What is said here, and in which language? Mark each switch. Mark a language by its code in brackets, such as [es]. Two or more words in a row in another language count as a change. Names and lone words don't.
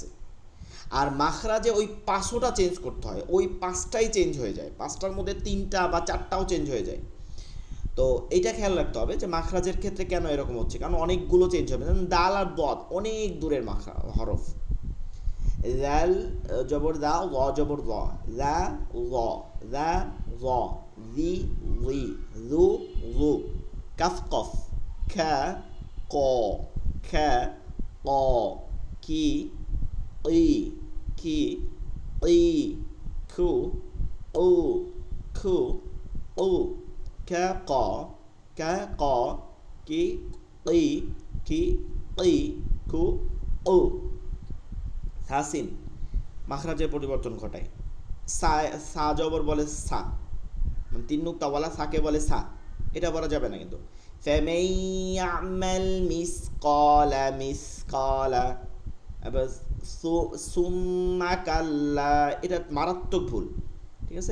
[bn] আর মাখরাজে ওই পাঁচটা চেঞ্জ করতে হয়, ওই পাঁচটাই চেঞ্জ হয়ে যায়, পাঁচটার মধ্যে তিনটা বা চারটাও চেঞ্জ হয়ে যায়। তো এইটা খেয়াল রাখতে হবে যে মাখরাজের ক্ষেত্রে কেন এরকম হচ্ছে, কারণ অনেকগুলো চেঞ্জ হবে, যেমন দাল আর দদ অনেক দূরের মাখরা হরফ। জাল জবর দা, ল জবর ল, দা ল, দা ল, জি লি, জু জু। কাফ কফ, খা ক, খা ক, কি ই, কি ই, খু উ, খু উ। কা ক, কা ক, কি ই, কি ই, খু উ। সাসিন মাখরাজের পরিবর্তন ঘটায়। সা, সা জবর বলে সা, মানে তিন নুক্তাওয়ালা সাকে বলে সা, এটা বলা যাবে না কিন্তু। [ar] فمن يعمل مثقال مثقال, [bn] এবার [ar] ثم كلا, [bn] এটা মারাত্মক ভুল, ঠিক আছে?